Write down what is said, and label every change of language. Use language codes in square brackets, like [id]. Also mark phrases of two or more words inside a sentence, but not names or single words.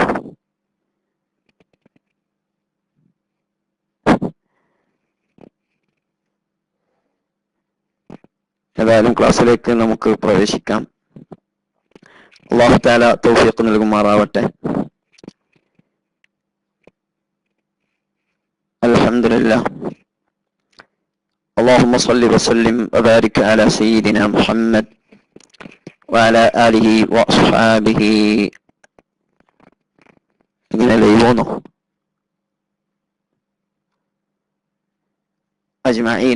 [ml] ഏതായാലും ക്ലാസ്സിലേക്ക് നമുക്ക് പ്രവേശിക്കാം. അല്ലാഹു തആല തൗഫീഖ് നൽകുമാറാവട്ടെ. അൽഹംദുലില്ലാഹ്. [ar] اللهم صل وسلم وبارك على سيدنا محمد وعلى آله وأصحابه أجمعين.